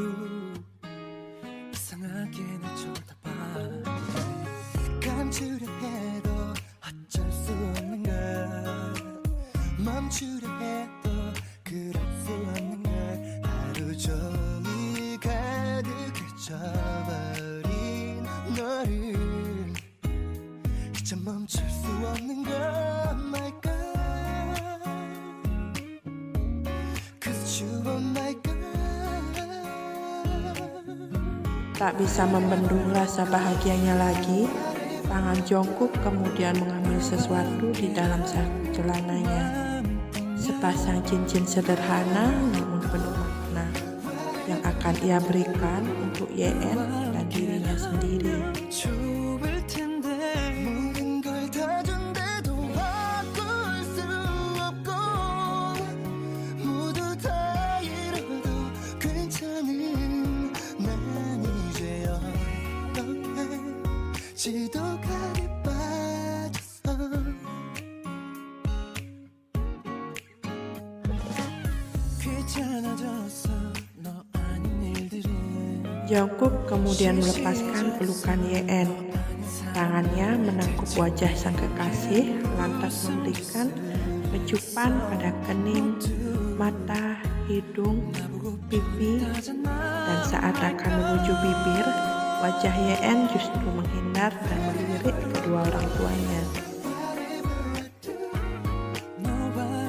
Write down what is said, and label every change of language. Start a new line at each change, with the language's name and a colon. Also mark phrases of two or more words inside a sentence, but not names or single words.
Korean: 이상하게 날 쳐다봐 감추려 해도 어쩔 수 없는 걸 멈추려 해도 그럴 수 없는 걸 하루 종일 가득해져버린 너를 이제 멈출 수 없는 걸
English: my God Cause you are my God.
Indonesian: Tak bisa membendung rasa bahagianya lagi, tangan Jungkook kemudian mengambil sesuatu di dalam saku celananya. Sepasang cincin sederhana namun penuh makna yang akan ia berikan untuk YN dan dirinya sendiri.
Korean: 좋을 텐데 모든 걸 다 준대도 바꿀 수 없고 모두 다 잃어도 괜찮은 난 이제 어떻게 지독하게 빠졌어 귀찮아졌어 너 아닌 일들은
Indonesian: Jungkook kemudian melepaskan pelukan YN. Tangannya menangkup wajah sang kekasih, lantas memberikan pecupan pada kening, mata, hidung, pipi, dan saat akan menuju bibir, wajah YN justru menghindar dan melirik kedua orang tuanya.